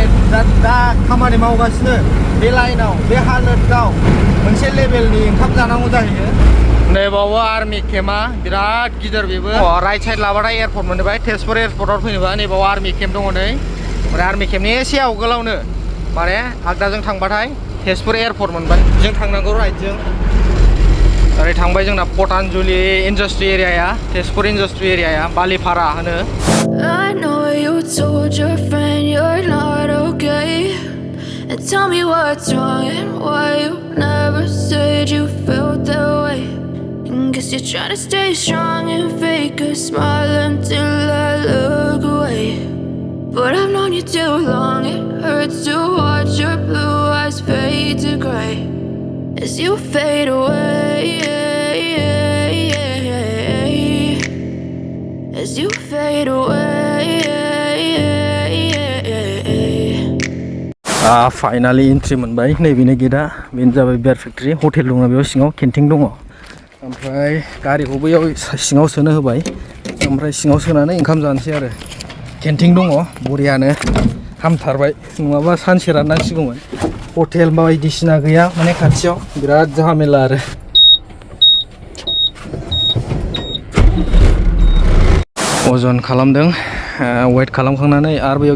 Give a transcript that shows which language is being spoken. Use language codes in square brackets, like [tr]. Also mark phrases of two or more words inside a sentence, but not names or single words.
[brx] दा खामानि मावगासिनो बे लाइनाव बे हालोदाव मोनसे लेभेलनि ओंखाम जानांगौ जाहैयो नैबावबो [en] army camp-a [brx] बिराद गिदिर बेबो [en] right side [brx] लाबाथाय एयारपर्ट मोनबाय तेजपुर एयारपर्टआव फैनोबा नैबाव [en] army camp [brx] दङ नै ओमफ्राय [en] army camp-ni [brx] एसे आवगोलावनो माने आगदाजों थांबाथाय तेजपुर एयारपर्ट मोनबाय जों थांनांगौ राइटजों ओरै थांबाय जोंना पटानजुलि [en] industry area-ya [brx] तेजपुर [en] industry area-ya [brx] बालिपारा होनो [en] I know you told your friend you're not okay and tell me what's wrong and why you never said you felt that way and guess you're trying to stay strong and fake a smile until I look away but I've known you too long it hurts to watch your blue eyes fade to gray as you fade away as you fade away [brx] फाइनालि एन्ट्रि मोनबाय नैबेनो गेटआ बेनो जाबाय [en] beer factory [brx] हटेल दङ बेयाव सिङाव केन्टिन दङ ओमफ्राय गारिखौ बैयाव सिङाव सोनो होबाय ओमफ्राय सिङाव सोनानै ओंखाम जानोसै आरो केन्टिन दङ बरियानो हामथारबाय नङाबा सानसे राननांसिगौमोन हटेल बायदिसिना गैया माने खाथियाव बिराद झामेला आरो अजन खालामदों वेट खालामखांनानै आरो बेयाव